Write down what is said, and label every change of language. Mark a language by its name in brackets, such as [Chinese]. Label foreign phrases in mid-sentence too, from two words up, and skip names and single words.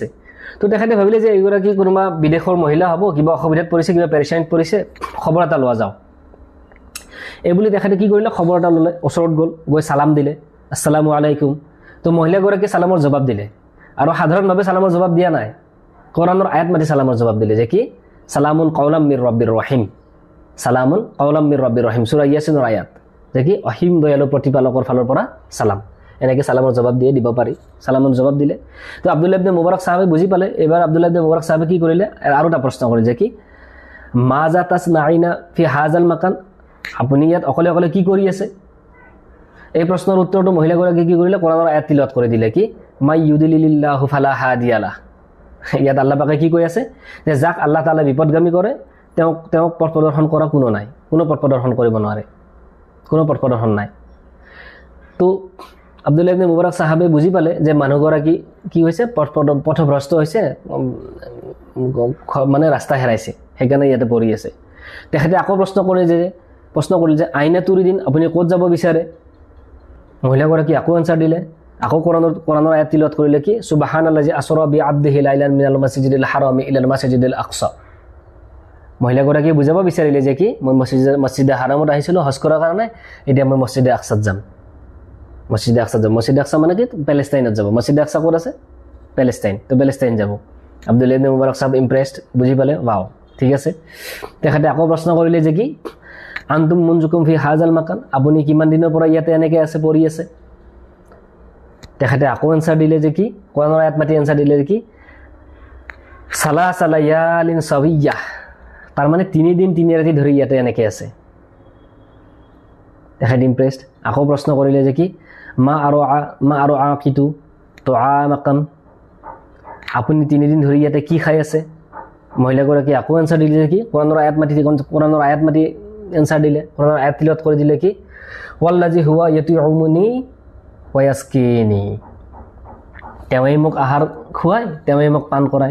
[Assamese] তো তেখেতে ভাবিলে যে এইগৰাকী কোনোবা বিদেশৰ মহিলা হ'ব, কিবা অসুবিধাত পৰিছে, কিবা পেৰেচানিত পৰিছে, খবৰ এটা লোৱা যাওঁ। এই বুলি তেখেতে কি কৰিলে, খবৰ এটা ল'লে, ওচৰত গ'ল, গৈ সালাম দিলে, [Arabic] السلام عليكم. [Assamese] তো মহিলাগৰাকী সালামৰ জবাব দিলে, আৰু সাধাৰণভাৱে সালামৰ জবাব দিয়া নাই, কোরআনৰ আয়াত মাতি সালামৰ জবাব দিলে যে কি [Arabic] سلام قولا من رب رحيم, سلام قولا من رب رحيم, [Assamese] সূৰা ইয়াছিনৰ আয়াত, যে কি অসীম দয়ালু প্ৰতিপালকৰ ফালৰ পৰা সালাম। এনেকৈ সালামৰ জবাব দিব পাৰি, সালামৰ জবাব দিলে। তো আব্দুল্লাহ ইবনে মুবাৰক সাহাবে বুজি পালে। এবাৰ আব্দুল্লাহ ইবনে মুবাৰক সাহাবে কি কৰিলে, আৰু এটা প্ৰশ্ন কৰিলে যে কি [Arabic] ماذا تصنعين في هذا المكان, [Assamese] আপুনি ইয়াত অকলে অকলে কি কৰি আছে? এই প্ৰশ্নৰ উত্তৰটো মহিলাগৰাকী কি কৰিলে, কোরআনৰ আয়াত তিলাওয়াত কৰি দিলে, কি [Arabic] من يضلل الله فلا هادي له. [Assamese] ইয়াত আল্লাহ পাকে কি কৈ আছে যে যাক আল্লাহ তাআলা বিপদগামী কৰে তেওঁক পথ প্ৰদৰ্শন কৰা কোনো নাই, কোনো পথ প্ৰদৰ্শন কৰিব নোৱাৰে, কোনো পথ প্ৰদৰ্শন নাই। তো আব্দুল্লাহ ইবনে মুবাৰক সাহাবে বুজি পালে যে মানুহগৰাকী কি হৈছে, পথভ্ৰষ্ট হৈছে, মানে ৰাস্তা হেৰাইছে, সেইকাৰণে ইয়াতে পৰি আছে। তেখেতে আকৌ প্ৰশ্ন কৰিলে যে [Arabic] أين تريدين, [Assamese] আপুনি ক'ত যাব বিচাৰে? মহিলাগৰাকী আকৌ এনচাৰ দিলে, আকৌ কোরআনৰ আয়াত তিলাওয়াত কৰিলে, কি [Arabic] سبحان الذي أسرى بعبده ليلا من المسجد الحرام إلى المسجد الأقصى. [Assamese] মহিলাগৰাকীয়ে বুজাব বিচাৰিলে যে কি মই মছজিদে হাৰামত আহিছিলোঁ হজ কৰাৰ কাৰণে, এতিয়া মই মছজিদে আকসাত যাম। মছজিদে আকসা মানে কি পেলেষ্টাইনত যাব। মছজিদে আকসা ক'ত আছে? পেলেষ্টাইন। তো পেলেষ্টাইন যাব। আব্দুল্লাহ ইবনে মুবাৰক সাহেব ইমপ্ৰেছড, বুজি পালে, ৱাও ঠিক আছে। তেখেতে আকৌ প্ৰশ্ন কৰিলে যে কি [Arabic] أنتم منذ كم في هذا المكان, [Assamese] আপুনি কিমান দিনৰ পৰা ইয়াতে এনেকৈ আছে, পৰি আছে? তেখেতে আকৌ এনচাৰ দিলে যে কি কোরআনৰ আয়াত মাতি এনচাৰ দিলে যে কি [Arabic] ثلاث ليال سويا, [Assamese] তাৰ মানে 3 দিন 3 ৰাতি ধৰি ইয়াতে এনেকৈ আছে। তেখেতে ইমপ্ৰেছড। আকৌ প্ৰশ্ন কৰিলে যে কি মা আৰু আকিতু তো আমাকান, আপুনি 3 দিন ধৰি ইয়াতে কি খাই আছে? মহিলাগৰাকী আকৌ এনচাৰ দিলে যে কি কোরআনৰ আয়াত মাতি এনচাৰ দিলে, কোরআনৰ আয়াত তিলাওয়াত কৰি দিলে, কি [Arabic] والذي هو يطعمني ويسقين, [Assamese] তেওঁই মোক আহাৰ খুৱায়, তেওঁই মোক পান কৰায়।